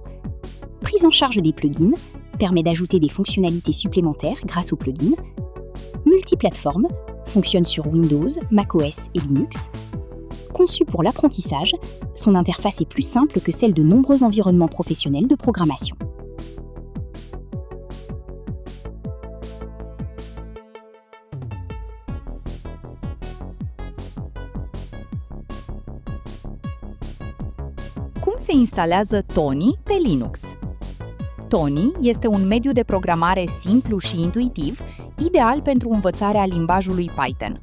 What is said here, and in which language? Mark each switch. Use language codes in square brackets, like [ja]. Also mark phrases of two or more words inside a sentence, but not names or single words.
[fr] Prise en charge des plugins, permet d'ajouter des fonctionnalités supplémentaires grâce aux plugins. Multiplateforme, fonctionne sur Windows, macOS et Linux. Conçu pour l'apprentissage, son interface est plus simple que celle de nombreux environnements professionnels de programmation. [ro] Cum se instalează Tony pe Linux? Tony este un mediu de programare simplu și intuitiv, ideal pentru învățarea limbajului Python.